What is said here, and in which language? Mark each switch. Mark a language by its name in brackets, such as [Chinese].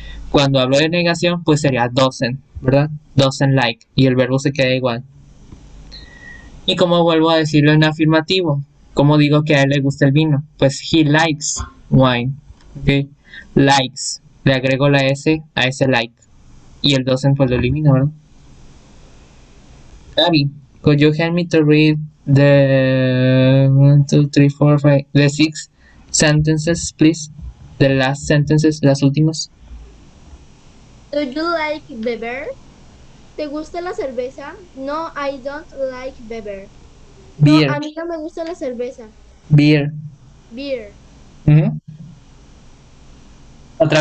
[Spanish] Cuando hablo de negación, pues sería doesn't, ¿verdad? Doesn't like, y el verbo se queda igual. Y como vuelvo a decirlo en afirmativo, ¿cómo digo que a él le gusta el vino? Pues [English] he likes wine, [Spanish] ok, likes, le agrego la S a ese like, y el doesn't pues lo elimino, ¿verdad? [English] Abby, could you help me to read the 1, 2, 3, 4, 5, the 6 sentences, please? The last sentences, [Spanish] las últimas. [English] Do you like [Spanish] beber? ¿Te gusta la cerveza? [English] No, I don't like beber. No, Beer, [Spanish] a mí no me gusta la cerveza. [English] beer. Beer. [Spanish] Ujú. ¿Otra